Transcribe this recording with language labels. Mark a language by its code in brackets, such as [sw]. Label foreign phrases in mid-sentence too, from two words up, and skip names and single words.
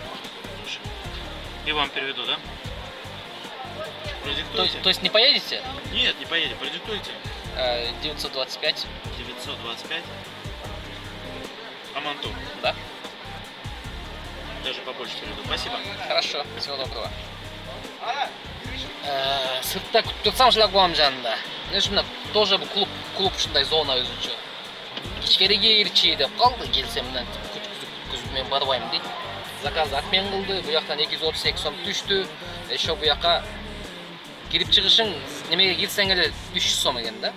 [ru] И вам переведу, да? То есть не поедете? Нет, не поедем. Продиктуйте. 925. 925. Аманту. Да. Даже побольше переведу. Спасибо. Хорошо. Всего доброго. [ky] Сыртта күтүп турсам шлагбаум жанында. Мына тоже клуб ушундай зона өзүнчө. Ичкериге кирчи деп калды, келсем менен күткүзүп мен барбайм дейт. Заказ отмен кылды, бу жактан 232 сом түштү. Еще бу жакка кирип чыгышың немеге кирсең эле 300 сом экен да.